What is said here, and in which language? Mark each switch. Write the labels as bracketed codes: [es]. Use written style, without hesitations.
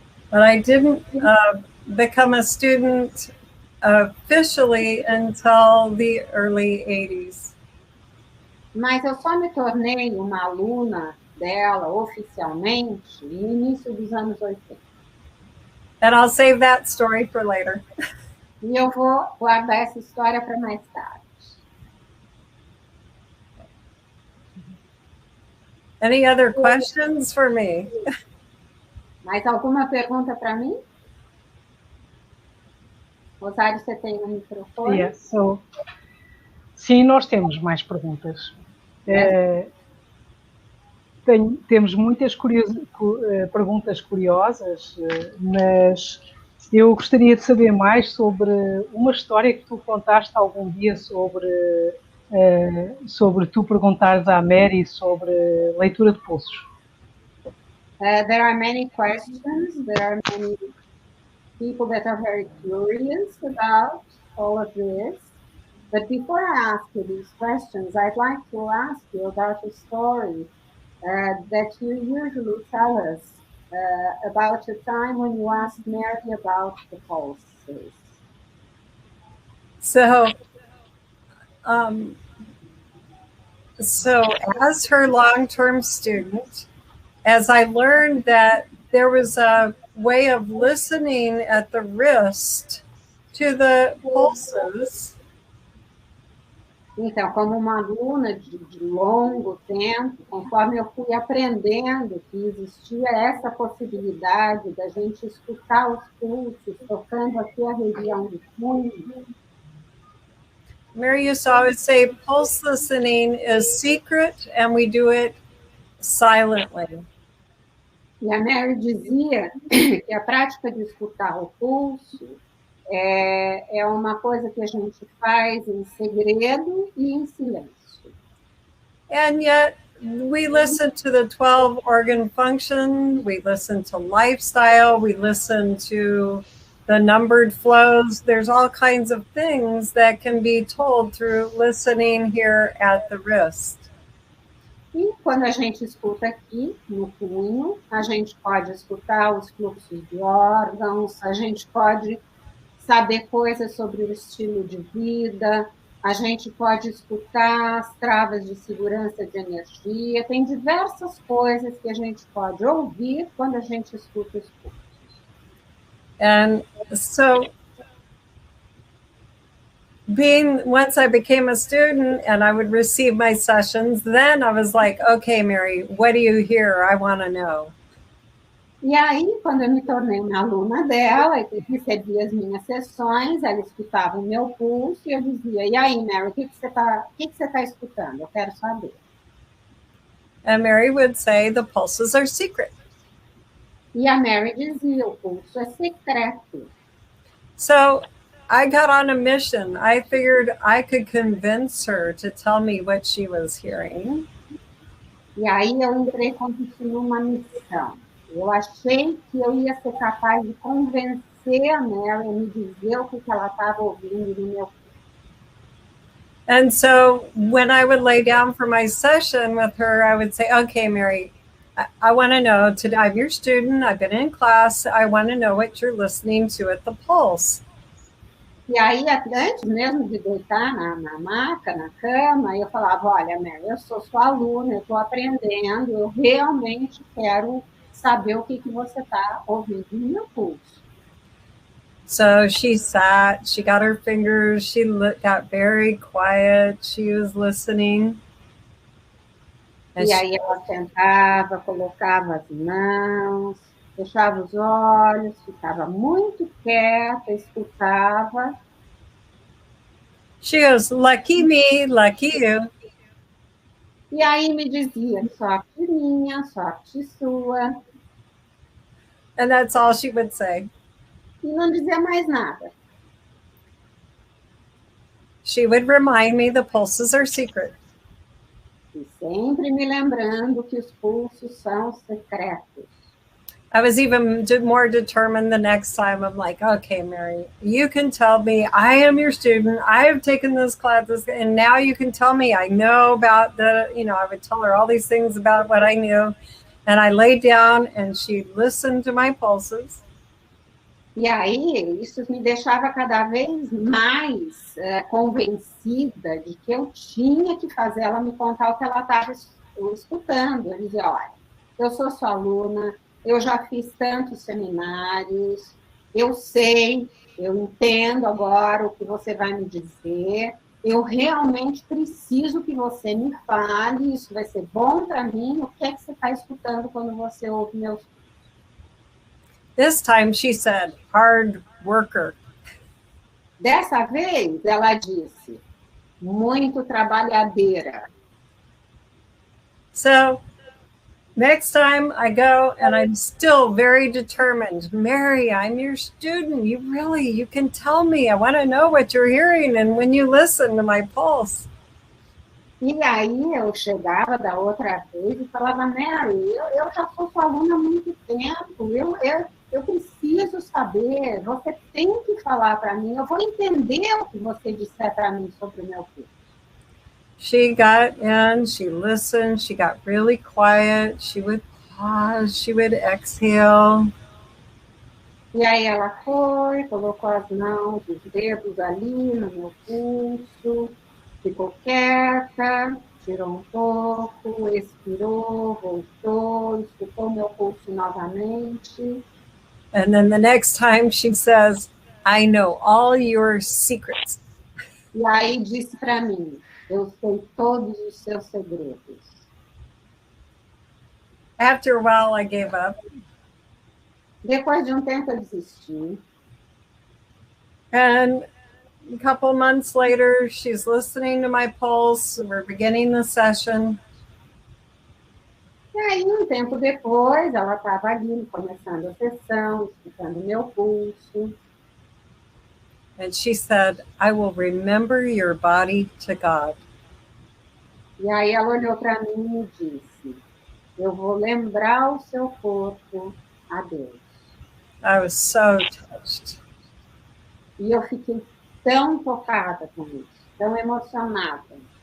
[en] But I didn't become a student officially until the early 80s. [pt] Mas eu só me tornei uma aluna dela oficialmente no início dos anos 80. [en] And I'll save that story for later. [pt] E eu vou guardar essa história para mais tarde. [en] Any other questions for me? [pt] Mais alguma pergunta para mim? Rosário, você tem um microfone? [en] Yes, so, [pt] sim, nós temos mais perguntas. Temos muitas perguntas curiosas, mas eu gostaria de saber mais sobre uma história que tu contaste algum dia sobre tu perguntares à Mary sobre leitura de pulsos. [en] There are many questions. There are many people that are very curious about all of this. But before I ask you these questions, I'd like to ask you about a story that you usually tell us about a time when you asked Mary about the pulses. So as her long-term student, as I learned that there was a way of listening at the wrist to the pulses. [pt] Então, como uma aluna de longo tempo, conforme eu fui aprendendo que existia essa possibilidade da gente escutar os pulsos, tocando aqui a região do punho. [en] Mary used to always say, pulse listening is secret and we do it silently. [pt] E a Mary dizia que a prática de escutar o pulso é uma coisa que a gente faz em segredo e em silêncio. [en] And yet we listen to the 12 organ function, we listen to lifestyle, we listen to the numbered flows. There's all kinds of things that can be told through listening here at the wrist. [pt] E quando a gente escuta aqui no punho, a gente pode escutar os fluxos de órgãos, a gente pode saber coisas sobre o estilo de vida, a gente pode escutar as travas de segurança de energia, tem diversas coisas que a gente pode ouvir quando a gente escuta os pulsos. [en] And so once I became a student and I would receive my sessions, then I was like, okay, Mary, what do you hear? I want to know. [pt] E aí, quando eu me tornei uma aluna dela e recebia as minhas sessões, ela escutava o meu pulso e eu dizia, e aí, Mary, o que você tá escutando? Eu quero saber. [en] And Mary would say, the pulses are secret. [pt] E a Mary dizia, o pulso é secreto. [en] So I got on a mission. I figured I could convince her to tell me what she was hearing. [pt] E aí eu entrei como se numa missão. Eu achei que eu ia ser capaz de convencer a Mary a me dizer o que ela estava ouvindo no meu pulso. [en] And so when I would lay down for my session with her, I would say, okay, Mary, I want to know, I'm your student, I've been in class, I want to know what you're listening to at the pulse. [pt] E aí, antes mesmo de deitar na maca, na cama, eu falava, olha, Mary, eu sou sua aluna, eu estou aprendendo, eu realmente quero saber o que você está ouvindo no meu pulso. [en] So she sat, she got her fingers, she got very quiet, she was listening. [pt] E aí ela sentava, colocava as mãos, fechava os olhos, ficava muito quieta, escutava. [en] She goes, lucky me, lucky you. [pt] E aí me dizia, sorte minha, sorte sua. [en] And that's all she would say. [pt] E não dizia mais nada. [en] She would remind me the pulses are secret. [pt] E sempre me lembrando que os pulsos são secretos. [en] I was even more determined the next time. I'm like, okay, Mary, you can tell me I am your student. I have taken this class, and now you can tell me I know about I would tell her all these things about what I knew. And I laid down and she listened to my pulses. [pt] E aí, isso me deixava cada vez mais convencida de que eu tinha que fazer ela me contar o que ela estava escutando. Eu dizia, olha, eu sou sua aluna, eu já fiz tantos seminários, eu sei, eu entendo agora o que você vai me dizer, eu realmente preciso que você me fale, isso vai ser bom para mim, o que é que você está escutando quando você ouve meus. [en] This time she said, hard worker. [pt] Dessa vez, ela disse, muito trabalhadeira. [en] So, next time I go and I'm still very determined. Mary, I'm your student. You can tell me. I want to know what you're hearing and when you listen to my pulse. [pt] E aí eu chegava da outra vez e falava, Mary, eu já sou sua aluna há muito tempo, eu preciso saber, você tem que falar para mim, eu vou entender o que você disser para mim sobre o meu curso. [en] She got in, she listened, she got really quiet, she would pause, she would exhale. [pt] E aí ela foi, colocou as mãos, os dedos ali no meu pulso, ficou quieta, tirou um pouco, expirou, voltou, escutou meu pulso novamente. [en] And then the next time she says, I know all your secrets. [pt] E aí disse para mim, eu sei todos os seus segredos. [en] After a while, I gave up. [pt] Depois de um tempo eu desisti. [en] And a couple months later, she's listening to my pulse. We're beginning the session. [pt] E aí, um tempo depois, ela estava ali, começando a sessão, escutando meu pulso. [en] And she said, I will remember your body to God. [pt] E aí ela olhou para mim e disse, eu vou lembrar o seu corpo a Deus. [en] I was so touched. [pt] E eu fiquei tão tocada com isso, tão emocionada.